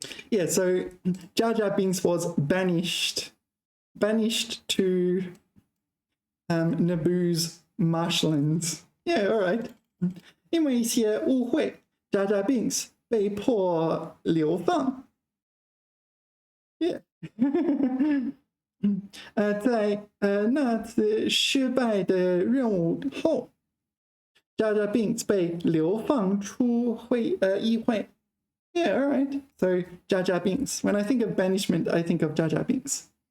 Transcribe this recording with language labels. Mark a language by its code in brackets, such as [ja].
[en] Yeah, so Jar Jar Binks was banished to Naboo's marshlands. Yeah, all right. [zh] 因为一些误会 ，Jar Jar Binks 被迫流放。 [en] Yeah. [zh] 在那次失败的任务后 ，Jar Jar Binks 被流放出议会。 [en] Yeah, all right. So Jar Jar Binks. When I think of banishment, I think of Jar Jar Binks.